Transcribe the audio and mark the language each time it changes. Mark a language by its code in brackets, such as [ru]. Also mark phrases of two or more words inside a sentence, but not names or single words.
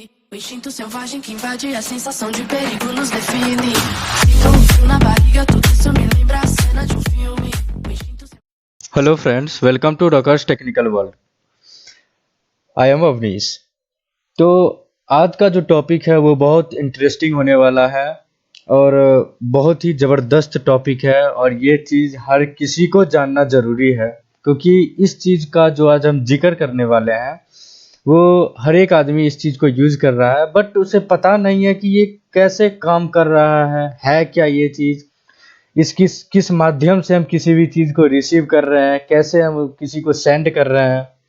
[pt] O instinto selvagem que invade a sensação de perigo nos define. Sinto um frio na barriga, tudo isso me lembra a cena de um filme. O instinto [en] Hello friends, welcome to Rockers Technical World. I am Avnish. [hi] तो आज का जो टॉपिक है वो बहुत इंटरेस्टिंग होने वाला है और बहुत ही ज़बरदस्त टॉपिक है और ये चीज़ हर किसी को जानना ज़रूरी है, क्योंकि इस चीज़ का जो आज हम जिक्र करने वाले हैं वो हर एक आदमी इस चीज़ को यूज़ कर रहा है, बट उसे पता नहीं है कि ये कैसे काम कर रहा है क्या ये चीज़, इस किस माध्यम से हम किसी भी चीज़ को रिसीव कर रहे हैं, कैसे हम किसी को सेंड कर रहे हैं।